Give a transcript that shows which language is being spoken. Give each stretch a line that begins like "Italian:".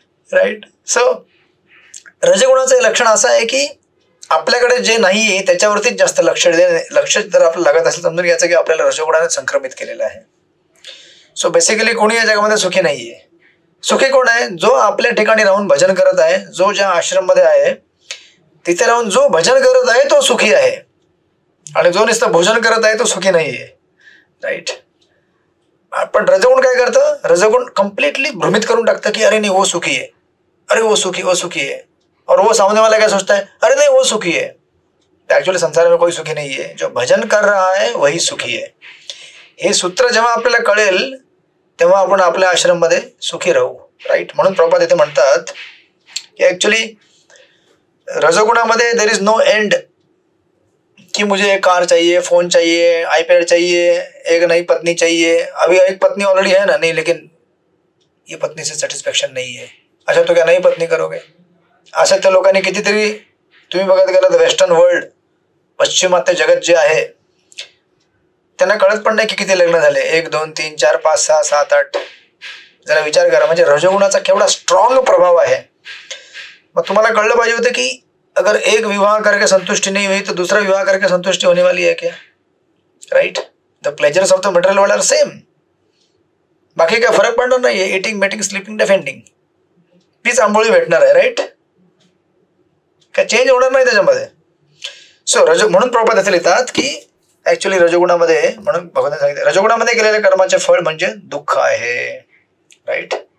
Marathi: Right. So रजगुणाचं लक्षण असं आहे की आपल्याकडे जे नाहीये त्याच्यावरतीच जास्त लक्ष जर आपलं लागत असेल, समजून घ्यायचं की आपल्याला रजगुणाने संक्रमित केलेलं आहे. सो बेसिकली कोणी या जगामध्ये सुखी नाहीये. सुखी कोण आहे, जो आपल्या ठिकाणी राहून भजन करत आहे, जो ज्या आश्रम मध्ये आहे तिथे राहून जो भजन करत आहे तो सुखी आहे, आणि जो नुसतं भोजन करत आहे तो सुखी नाहीये.
English: Right.
Marathi: पण रजगुण काय करतं, रजगुण कम्प्लीटली भ्रमित करून टाकतं की
Hindi: अरे नाही वो सुखी है, अरे वो सुखी है, और वो सामने वाला क्या सोचता है, अरे नहीं वो सुखी है. एक्चुअली संसार में कोई सुखी नहीं है, जो भजन कर रहा है वही सुखी है.
Marathi: हे सूत्र जेव्हा आपल्याला कळेल तेव्हा आपण आपल्या आश्रम मध्ये सुखी राहू. राईट. म्हणून प्रभुपाद इथे म्हणतात की actually रजगुणामध्ये
English: there is no end,
Hindi: कि मुझे एक कार चाहिए, फोन चाहिए, आईपैड चाहिए, एक नई पत्नी चाहिए. अभी एक पत्नी ऑलरेडी है ना, नहीं लेकिन ये पत्नी से सेटिस्फॅक्शन नहीं है. अच्छा तो क्या नई पत्नी करोगे.
Marathi: अशा त्या लोकांनी कितीतरी, तुम्ही बघत गेलात
English: western world,
Marathi: पश्चिमात्य जगत जे आहे, त्यांना कळत पण नाही की किती लग्न झाले, 1 2 3 4 5 6 7 8. जरा विचार करा, म्हणजे रजोगुणाचा केवढा स्ट्रॉंग प्रभाव आहे. मग तुम्हाला कळलं पाहिजे होतं की
Hindi: अगर एक विवाह करके संतुष्टि नहीं हुई तो दूसरा विवाह करके संतुष्टि होने वाली है क्या.
English: Right. The pleasures of the material world are same,
Marathi: बाकी काय फरक पडणार नाहीये.
English: eating, mating, sleeping, defending,
Marathi: तीच आंबोळी भेटणार आहे.
English: Right.
Marathi: काय चेंज होणार नाही त्याच्यामध्ये. सो म्हणून प्रभुपाद असे लिहितात की ऍक्च्युली रजोगुणामध्ये, म्हणून भगवंताने सांगितलं रजोगुणामध्ये केलेल्या कर्माचे फळ म्हणजे दुःख आहे. राईट.